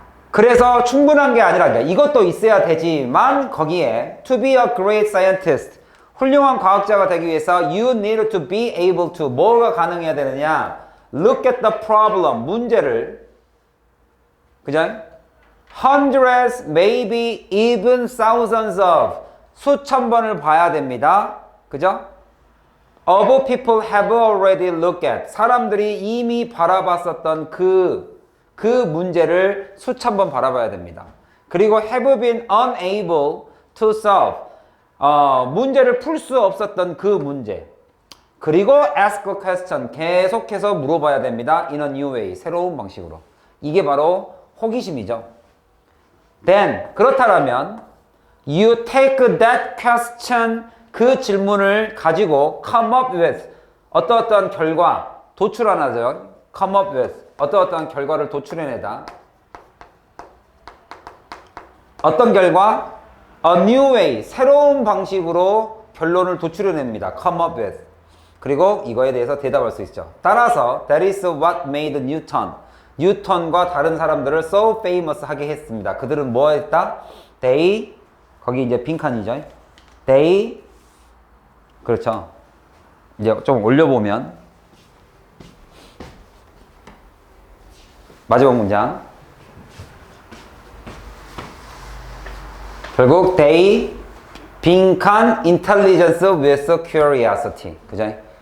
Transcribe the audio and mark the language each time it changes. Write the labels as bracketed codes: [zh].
[ko] 그래서 충분한 게 아니라 이것도 있어야 되지만 거기에 [en] to be a great scientist [ko] 훌륭한 과학자가 되기 위해서 [en] you need to be able to [ko] 뭐가 가능해야 되느냐 [en] look at the problem [ko] 문제를 그죠? [en] hundreds maybe even thousands of [ko] 수천 번을 봐야 됩니다. 그죠? [en] of people have already looked at [ko] 사람들이 이미 바라봤었던 그 문제를 수천 번 바라봐야 됩니다. [en] 그리고 have been unable to solve [ko] 문제를 풀 수 없었던 그 문제. 그리고 [en] ask a question [ko] 계속해서 물어봐야 됩니다. [en] in a new way [ko] 새로운 방식으로. 이게 바로 호기심이죠. [en] Then [ko] 그렇다면 [en] you take that question [ko] 그 질문을 가지고 [en] come up with [ko] 어떠한 결과 도출하나죠. [en] come up with [ko] 어떠한 결과를 도출해내다. 어떤 결과? [en] A new way [ko] 새로운 방식으로 결론을 도출해냅니다. [en] come up with [ko] 그리고 이거에 대해서 대답할 수 있죠. 따라서 [en] that is what made Newton [ko] 뉴턴과 다른 사람들을 [en] so famous [ko] 하게 했습니다. 그들은 뭐 했다? They 거기 이제 빈칸이죠. They 그렇죠. 이제 좀 올려보면 마지막 문장 결국 they 빈칸 [en] intelligence with curiosity [ko] 그죠?